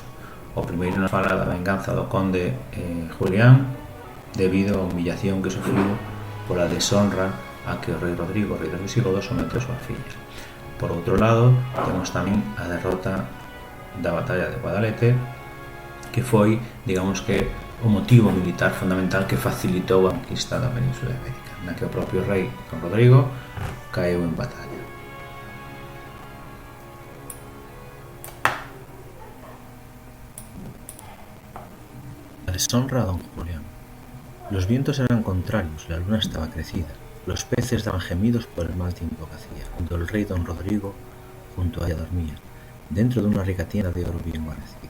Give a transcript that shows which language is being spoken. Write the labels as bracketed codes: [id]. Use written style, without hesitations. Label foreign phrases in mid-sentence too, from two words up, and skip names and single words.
[gl] O primeiro nos fala da venganza do conde Julián debido á humillación que sufriu pola deshonra a que o rei Rodrigo, rei dos visigodos, somete a súa filla. Por outro lado, temos tamén a derrota da batalla de Guadalete, que foi, digamos que, o motivo militar fundamental que facilitou a conquista da Península Ibérica, na que o propio rei Don Rodrigo caeu en batalla. [es] La deshonra a Don Julián. Los vientos eran contrarios, la luna estaba crecida, los peces daban gemidos por el mal tiempo que hacía, cuando el rey Don Rodrigo junto a ella dormía, dentro de una rica tienda de oro bien guarnecida.